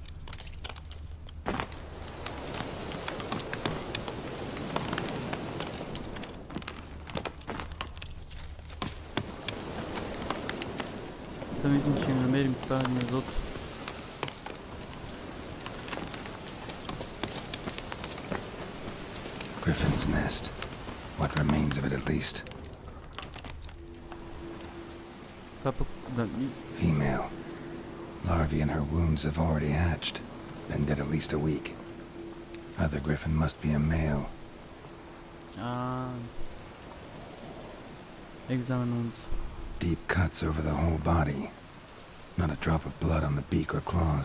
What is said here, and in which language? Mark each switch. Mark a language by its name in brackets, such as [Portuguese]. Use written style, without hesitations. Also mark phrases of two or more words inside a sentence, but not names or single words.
[Bulgarian] Та мислим, че им намерим това гнездото. [English] Griffin's nest. What remains of it, at least. [Bulgarian] Това пък... да... [English] Female. Larvae in her wounds have already hatched. Been dead at least a week. Other griffin must be a male. Examine wounds. Deep cuts over the whole body. Not a drop of blood on the beak or claws.